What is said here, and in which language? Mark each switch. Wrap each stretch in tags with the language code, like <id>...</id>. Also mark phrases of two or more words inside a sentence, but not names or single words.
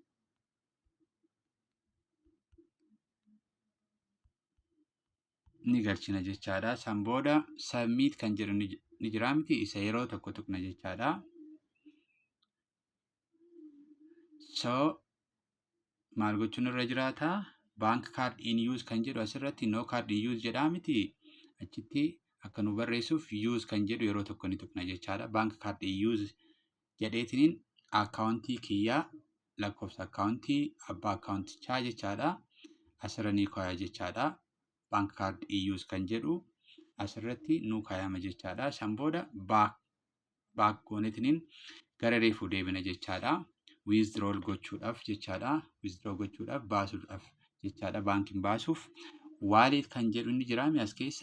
<om>Ni galchina jechaadha. San booda submit kan jedhu ni jira miti, isa yeroo tokko tuqna jechaadha. Maal gochuun irra jiraata?</om> <en>Bank card in use</en> <om>kan jedhu asirratti</om> <en>no card in use</en> <om>jedhaa miti. Achitti akka nu barreessuuf use kan jedhu yeroo tokko ni tuqna jechaadha.</om> <en>Bank card in use</en> <om>jedheetiniin akkaawuntii kiyyaa lakkoofsa akkaawuntii abbaa akkaawuntichaa jechaadha. Asirra ni kaaya jechaadha.</om> <en>Bank card in use</en> <om>kan jedhu asirratti nu kaayama jechaadha. San booda baak gooneetiniin gara reefuu deebina jechaadha. Withdrawal gochuudhaaf jechaadha. Withdraw gochuudhaaf baasuudhaaf jechaadha. Baankiin baasuuf wallet kan jedhu ni jira as keessa.</om>